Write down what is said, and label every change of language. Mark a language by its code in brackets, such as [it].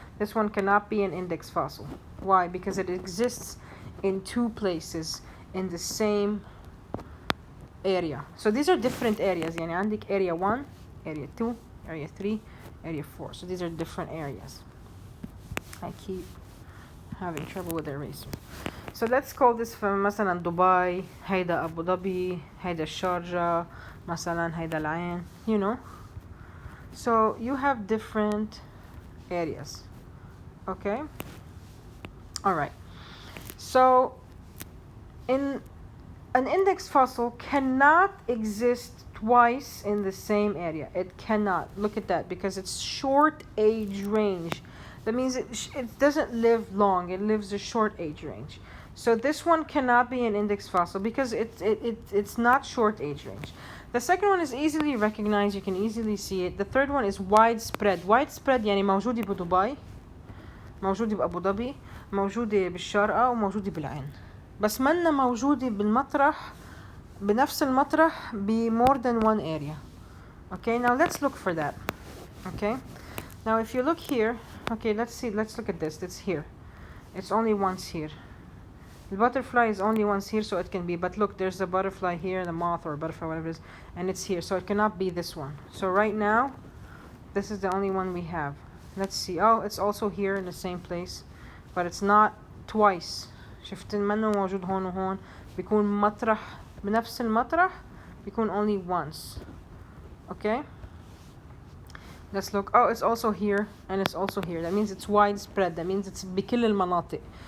[en] This one cannot be an index fossil. Why? Because it exists in two places in the same area. So these are different areas. [ar] يعني عندك [en] area 1, area 2, area 3, area 4. So these are different areas. I keep having trouble with the eraser. So let's call this [ar] مثلا دبي, هيدا أبو ظبي, هيدا الشارجة, مثلا هيدا العين, [en] you know. So you have different areas. Okay? Alright. So in an index fossil cannot exist twice in the same area. It cannot. Look at that, because it's short age range. That means it doesn't live long. It lives a short age range. So this one cannot be an index fossil because it's not short age range. The second one is easily recognized. You can easily see it. The third one is widespread. [ar] Widespread يعني موجودة بدبي, موجودة بأبو ظبي, موجودة بالشارقة, وموجودة بالعين. بس منا موجودة بالمطرح بنفس المطرح [en] more than one area. Okay, now let's look for that. Okay, now if you look here, okay, let's look at this. It's here. It's only once here. The butterfly is only once here, so it can be, but look, there's a butterfly here, the moth or butterfly, whatever it is, and it's here, so it cannot be this one. So right now, this is the only one we have. Let's see. Oh, it's also here in the same place, but it's not twice. [ar] شفت منه موجود هون وهون. بيكون مطرح بنفس المطرح بيكون [en] only once. Okay, let's look. Oh, it's also here and it's also here. That means it's widespread. That means it's [ar] بكل المناطق.